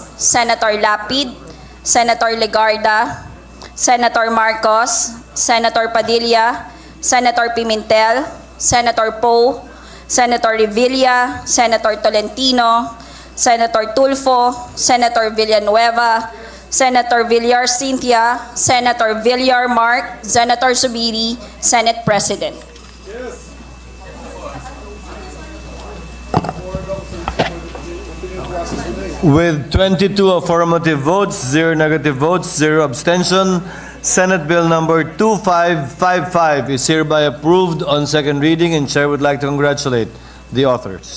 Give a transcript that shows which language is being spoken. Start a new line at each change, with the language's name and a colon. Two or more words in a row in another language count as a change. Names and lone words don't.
English: Senator Lapid, Senator Legarda, Senator Marcos, Senator Padilla, Senator Pimentel, Senator Poe, Senator Revilla, Senator Tolentino, Senator Tulfo, Senator Villanueva, Senator Villar Cynthia, Senator Villar Mark, Senator Subiri, Senate President. With 22 affirmative votes, 0 negative votes, 0 abstention, Senate Bill number 2555 is hereby approved on second reading, and Chair would like to congratulate the authors.